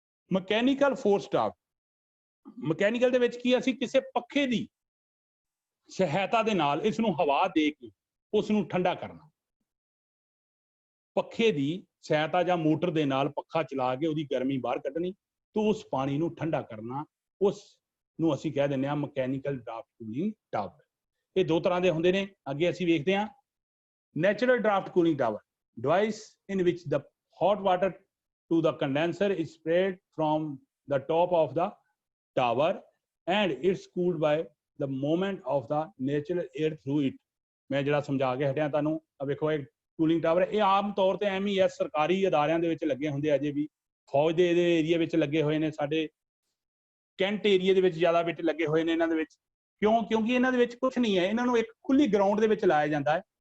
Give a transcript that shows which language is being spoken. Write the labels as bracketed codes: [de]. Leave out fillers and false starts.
[pa] Mechanical force draft, mechanical ਦੇ ਵਿੱਚ ਕੀ, ਅਸੀਂ ਕਿਸੇ ਪੱਖੇ ਦੀ ਸਹਾਇਤਾ ਦੇ ਨਾਲ ਇਸ ਨੂੰ ਹਵਾ ਦੇ ਕੇ ਉਸ ਨੂੰ ਠੰਡਾ ਕਰਨਾ। ਪੱਖੇ ਦੀ ਸਹਾਇਤਾ ਜਾਂ ਮੋਟਰ ਦੇ ਨਾਲ ਪੱਖਾ ਚਲਾ ਕੇ ਉਹਦੀ ਗਰਮੀ ਬਾਹਰ ਕੱਢਣੀ ਤੇ ਉਸ ਪਾਣੀ ਨੂੰ ਠੰਡਾ ਕਰਨਾ, ਉਸ ਨੂੰ ਅਸੀਂ ਕਹਿ ਦਿੰਦੇ ਹਾਂ ਮਕੈਨੀਕਲ ਡਰਾਫਟ ਕੂਲਿੰਗ ਟਾਵਰ। ਇਹ ਦੋ ਤਰ੍ਹਾਂ ਦੇ ਹੁੰਦੇ ਨੇ। ਅੱਗੇ ਅਸੀਂ ਵੇਖਦੇ ਹਾਂ natural draft cooling tower, [en] Device in which the hot water to the condenser is sprayed from the top of the tower and it's cooled by the movement of the natural air through it। [pa] ਮੈਂ ਜਿਹੜਾ ਸਮਝਾ ਕੇ ਹਟਿਆ ਤੁਹਾਨੂੰ, ਵੇਖੋ ਇਹ cooling tower ਇਹ ਆਮ ਤੌਰ ਤੇ MES ਸਰਕਾਰੀ ਅਦਾਰਿਆਂ ਦੇ ਵਿੱਚ ਲੱਗੇ ਹੁੰਦੇ, ਅਜੇ ਵੀ ਫੌਜ ਦੇ ਏਰੀਆ ਵਿੱਚ ਲੱਗੇ ਹੋਏ ਨੇ, ਸਾਡੇ ਕੈਂਟ ਏਰੀਆ ਦੇ ਵਿੱਚ ਜ਼ਿਆਦਾ ਵਿੱਚ ਲੱਗੇ ਹੋਏ ਨੇ ਇਹਨਾਂ ਦੇ ਵਿੱਚ। ਕਿਉਂਕਿ ਇਹਨਾਂ ਦੇ ਵਿੱਚ ਕੁਝ ਨਹੀਂ ਹੈ, ਇਹਨਾਂ ਨੂੰ ਇੱਕ ਖੁੱਲੀ ਗਰਾਊਂਡ ਦੇ ਵਿੱਚ ਲਾਇਆ ਜਾਂਦਾ ਹੈ।